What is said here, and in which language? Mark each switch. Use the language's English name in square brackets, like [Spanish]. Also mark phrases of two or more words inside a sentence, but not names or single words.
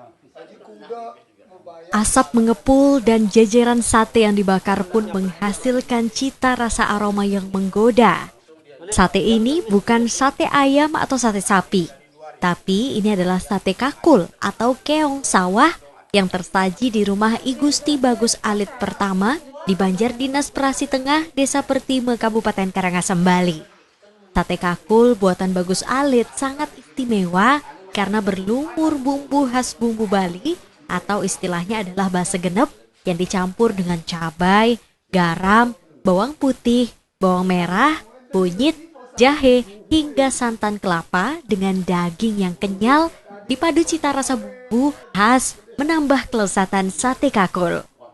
[Indonesian] Asap mengepul dan jajaran sate yang dibakar pun menghasilkan cita rasa aroma yang menggoda. Sate ini bukan sate ayam atau sate sapi, tapi ini adalah sate kakul atau keong sawah yang tersaji di rumah I Gusti Bagus Alit pertama di Banjar Dinas Prasi Tengah, Desa Pertime, Kabupaten Karangasem, Bali. Sate kakul buatan Bagus Alit sangat istimewa karena berlumur bumbu khas bumbu Bali atau istilahnya adalah basa genep yang dicampur dengan cabai, garam, bawang putih, bawang merah, kunyit, jahe, hingga santan kelapa dengan daging yang kenyal dipadu cita rasa bumbu khas menambah kelezatan sate kakul.